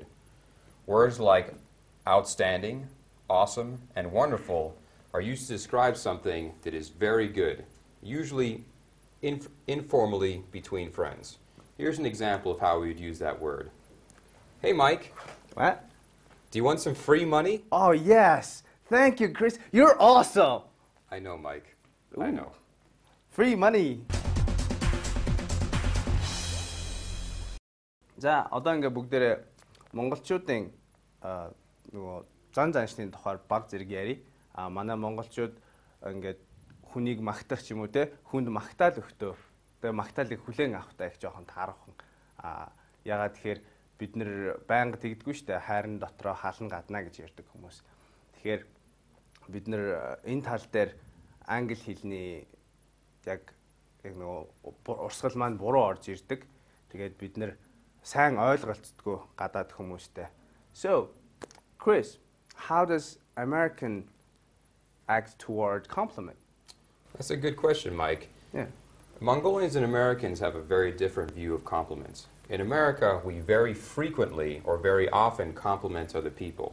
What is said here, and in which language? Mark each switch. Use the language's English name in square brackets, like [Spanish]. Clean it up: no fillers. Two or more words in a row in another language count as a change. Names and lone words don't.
[English] Words like outstanding, awesome, and wonderful are used to describe something that is very good, usually informally between friends. Here's an example of how we would use that word. Hey, Mike. What? Do you want some free money? Oh, yes. Thank you, Chris. You're awesome. I know, Mike. I know. Free money. [Mongolian] За, одоо ингээ бүгдээрээ монголчуудын нөгөө зан заншны тухайар баг зэрэг ярий. Манай монголчууд ингээд хүнийг магтах ч юм уу те, хүнд магтаал өгтөө. Тэгээ магтаалыг хүлээн авахтай их жоохон таархан. Ягаад тэгэхээр бид нэр байнга тэгдэггүй штэ, хайрын дотроо халан гадна гэж ярьдаг хүмүүс. Тэгэхээр бид нэр энэ тал дээр англи хэлний яг нөгөө урсгал маань буруу орж ирдэг. Тэгээд бид нэр сайн ойлголцдоггүй гадаад хүмүүстэй. [English] So, Chris, how does American act toward compliment? That's a good question, Mike. Yeah. Mongolians and Americans have a very different view of compliments. In America, we very frequently or very often compliment other people.